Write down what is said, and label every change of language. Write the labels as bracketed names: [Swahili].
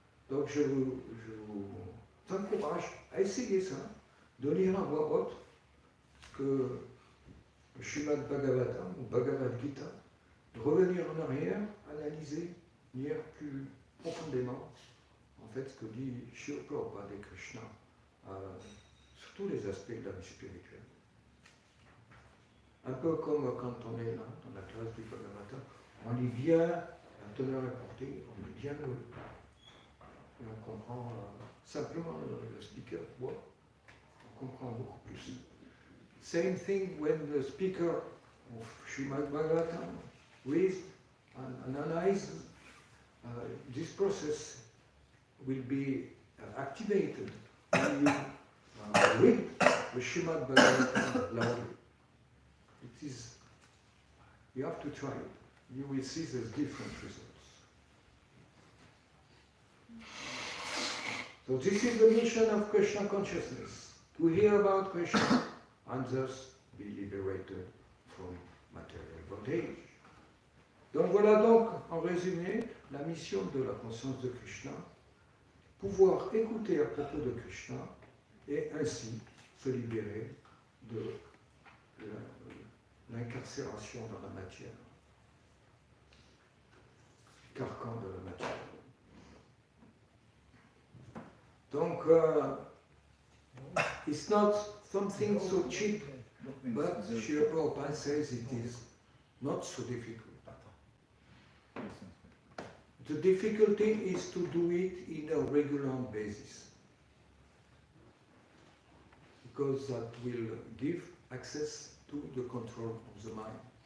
[French] Donc je vous encourage à essayer ça, de lire à voix haute que le Srimad Bhagavatam ou Bhagavad Gita, de revenir en arrière, analyser, lire plus profondément en fait ce que dit Srila Prabhupada et Krishna sur tous les aspects de la vie spirituelle. Un peu comme quand on est là, dans la classe du Bhagavatam, on lit bien, la teneur est portée, on lit bien et on comprend simplement le speaker voit, on comprend beaucoup plus. [English] Same thing when the speaker of Srimad Bhagavatam reads and analyzes, this process will be activated when you read the Srimad Bhagavatam loudly. It is, you have to try it. You will see there's different results. So this is the mission of Krishna consciousness, to hear about Krishna and thus be liberated from material bondage. [French] Donc voilà donc, en résumé, la mission de la conscience de Krishna, pouvoir écouter à propos de Krishna et ainsi se libérer de l'incarcération dans la matière, carcan de la matière. [English] Donc, it's not something so cheap, but Srila Prabhupada says it is not so difficult. The difficulty is to do it in a regular basis, because that will give access to the control of the mind.